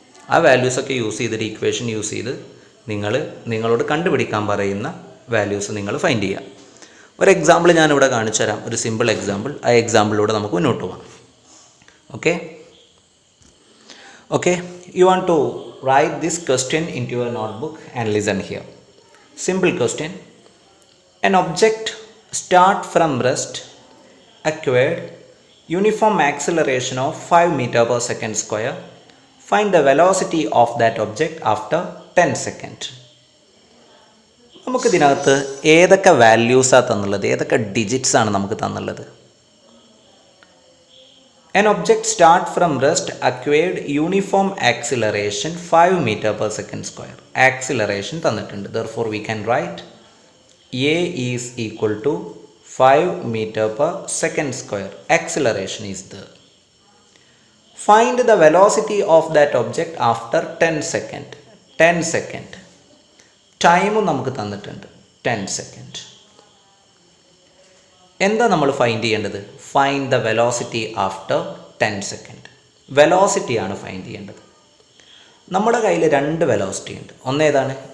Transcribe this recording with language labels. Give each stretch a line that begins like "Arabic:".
Malayalam: ആ വാല്യൂസൊക്കെ യൂസ് ചെയ്തിട്ട് equation use ചെയ്ത് നിങ്ങളോട് കണ്ടുപിടിക്കാൻ പറയുന്ന വാല്യൂസ് നിങ്ങൾ ഫൈൻഡ് ചെയ്യുക. ഒരു എക്സാമ്പിൾ ഞാനിവിടെ കാണിച്ചു തരാം, ഒരു സിമ്പിൾ എക്സാമ്പിൾ. ആ എക്സാമ്പിളിലൂടെ നമുക്ക് മുന്നോട്ട് പോകാം. Okay,
English: You want to write this question into your notebook and listen here. Simple question. An object start from rest acquired uniform acceleration of 5 meter per second square. Find the velocity of that object after 10 seconds.
Malayalam: നമുക്കിതിനകത്ത് ഏതൊക്കെ വാല്യൂസാണ് തന്നുള്ളത്, ഏതൊക്കെ digits ആണ് നമുക്ക് തന്നുള്ളത്?
English: An object start from rest acquired uniform acceleration 5 meter per second square.
Malayalam: Acceleration തന്നിട്ടുണ്ട്.
English: Therefore we can write A is equal to 5 meter per second square. Acceleration is there. Find the velocity of that object after 10 second. 10 second.
Malayalam: Time നമുക്ക് തന്നിട്ടുണ്ട് 10 second. എന്താ നമ്മൾ find ചെയ്യേണ്ടത്?
English: Find the velocity after 10 second.
Malayalam: വെലോസിറ്റിയാണ് find ചെയ്യേണ്ടത്. നമ്മുടെ കയ്യിൽ രണ്ട് velocity ഉണ്ട്. ഒന്നേതാണ്?